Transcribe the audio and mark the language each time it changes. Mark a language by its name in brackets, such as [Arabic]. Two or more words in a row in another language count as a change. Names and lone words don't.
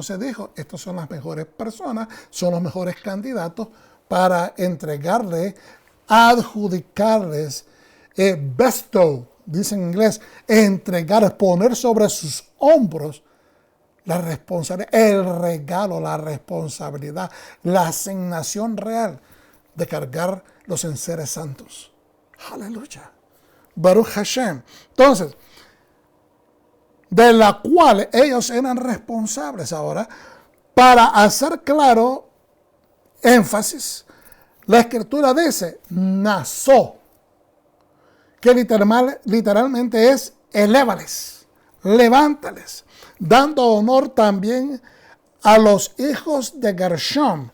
[Spanish] Entonces dijo, estas son las mejores personas, son los mejores candidatos para entregarle, adjudicarles, bestow, dice en inglés, entregar, poner sobre sus hombros la responsabilidad, el regalo, la responsabilidad, la asignación real de cargar los enseres santos. [Hebrew] הללויה. ברוך השם. [Spanish] Entonces, de la cual ellos eran responsables ahora, para hacer claro, énfasis, la escritura dice, nazó, que literalmente es elévales, levántales, dando honor también a los hijos de Gershom.